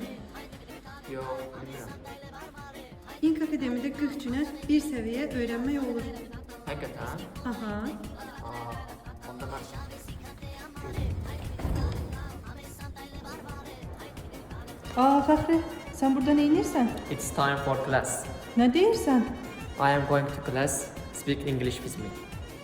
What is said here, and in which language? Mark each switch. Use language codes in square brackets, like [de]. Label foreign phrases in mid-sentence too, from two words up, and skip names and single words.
[az] Yox, bilmirəm. İnk Akademide 40 günə bir səviyyə öyrənmək olur. Həqiqətən? Aha. Onda mən... Fəxri, sən burada nə edirsən? [en] It's time for class. [az] Nə deyirsən? [en] I am going to class. Speak English with me.